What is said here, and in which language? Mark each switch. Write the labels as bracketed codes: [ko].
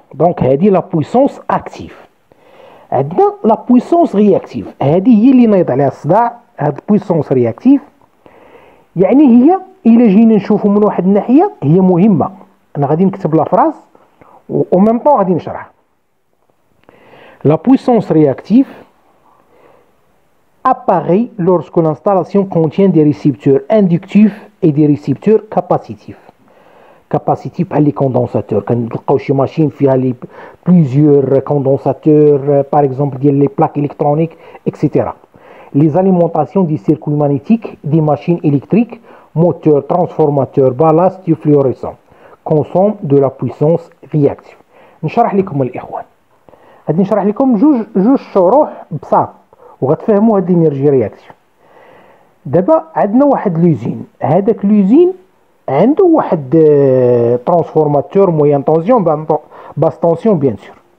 [ar] دونك هادي لا بويسونس اكتيف. عندنا لا بويسونس رياكتيف، هادي هي اللي نايض عليها الصداع. هاد بويسونس رياكتيف هي الا جينا نشوفو من واحد الناحيه هي مهمه. انا غادي نكتب لا فراز و ميم طون غادي نشرح. [fr] La puissance réactive apparaît lorsque l'installation contient des récepteurs inductifs et des récepteurs capacitifs. [ar] Capacitifs بحال لي كوندونساتور، كنلقاو شي ماشين فيها لي بليزيور كوندونساتور [fr] par exemple [ar] ديال لي بلاك électroniques etc. [fr] Les alimentations des circuits magnétiques des machines électriques, moteurs, transformateurs, ballasts et fluorescents consomment de la puissance réactive. [ar] نشرح لكم الإخوان. غادي نشرح لكم جوج شروح بساط وغتفهموا هاد الانرجي رياكتيف. دابا عندنا واحد لوزين، هذاك لوزين عنده واحد ترانسفورماتور موين طونسيون باس طونسيون بيان سور.